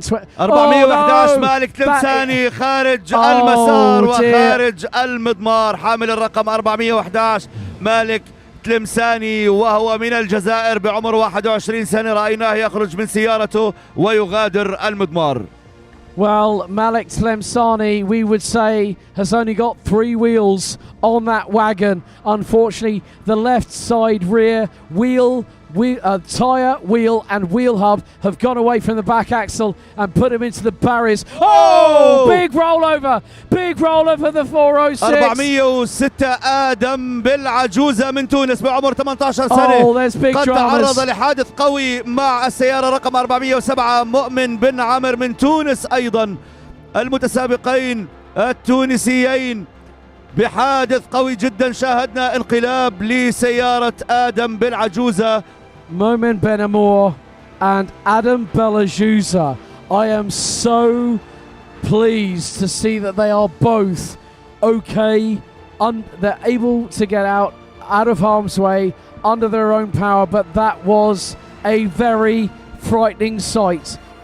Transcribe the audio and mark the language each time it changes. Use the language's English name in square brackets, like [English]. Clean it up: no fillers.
[Arabic] 411 مالك تلمساني خارج المسار وخارج المضمار. حامل الرقم 411 مالك تلمساني وهو من الجزائر بعمر 21 سنة. رأيناه يخرج من سيارته ويغادر المضمار. [English] Well, Malik Tlemceni, we would say, has only got 3 wheels on that wagon. Unfortunately, the left side rear wheel, tyre, wheel and wheel hub have gone away from the back axle and put him into the barriers. Oh! Big rollover the 406. [Arabic] 406 آدم بالعجوزة من تونس بعمر 18 سنة. [English] Oh, there's big [Arabic] قد [English] dramas. [Arabic] تعرض لحادث قوي مع السيارة رقم 407 مؤمن بن عامر من تونس. أيضا المتسابقين التونسيين بحادث قوي جدا شاهدنا انقلاب لسيارة آدم بالعجوزة. [English] Momin Ben Amour and Adam Belajuza. I am so pleased to see that they are both okay. They're able to get out of harm's way under their own power, but that was a very frightening sight.